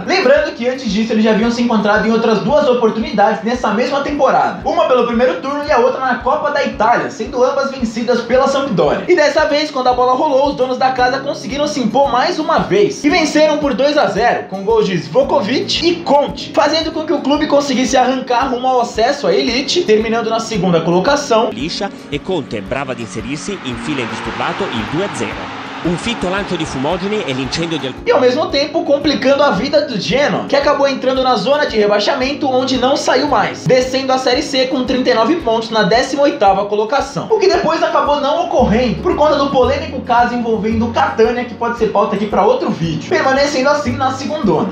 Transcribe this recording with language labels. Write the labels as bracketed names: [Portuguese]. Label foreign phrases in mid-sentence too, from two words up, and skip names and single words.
[Portuguese] Lembrando que antes disso eles já haviam se encontrado em outras duas oportunidades nessa mesma temporada, uma pelo primeiro turno e a outra na Copa da Itália, sendo ambas vencidas pela Sampdoria. E dessa vez, quando a bola rolou, os donos da casa conseguiram se impor mais uma vez e venceram por 2-0, com gols de Svukovic e Conte, fazendo com que o clube conseguisse arrancar rumo ao acesso à elite, terminando na segunda colocação. [Italian] Liscia e Conte brava ad inserirsi in fila indisturbato il 2-0. Um fitto lancio di fumogeni e l'incendio di... [Portuguese] E ao mesmo tempo complicando a vida do Genoa, que acabou entrando na zona de rebaixamento, onde não saiu mais, descendo a Série C com 39 pontos na 18ª colocação. O que depois acabou não ocorrendo, por conta do polêmico caso envolvendo o Catania, que pode ser pauta aqui para outro vídeo, permanecendo assim na segundona.